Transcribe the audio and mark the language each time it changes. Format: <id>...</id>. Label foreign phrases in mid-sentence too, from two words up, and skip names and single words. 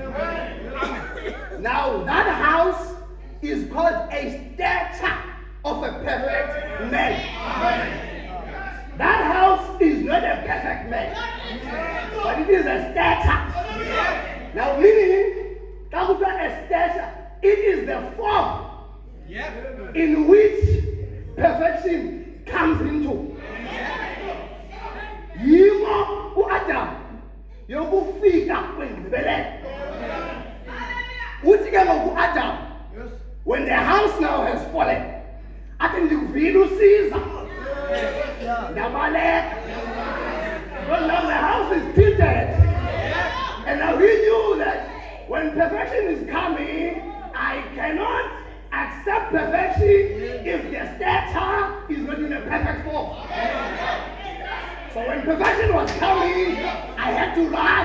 <en>Now that house is called a statue of a perfect man. That house is not a perfect man, but it is a statue. Now meaning, a statue, it is the form in which perfection comes into.</en> <xh>Yimo uAdam yokufika kwendibeleko. Uthi ke ngoku uAdam,</xh> <en>when the house now has fallen,</en> <xh>athi ndikuvile usiza ndabaleka.</xh> <en>Because now the house is tilted. And now he knew that when perfection is coming, I cannot accept perfection if the statue is not in a perfect form. So when perfection was coming, I had to run.</en>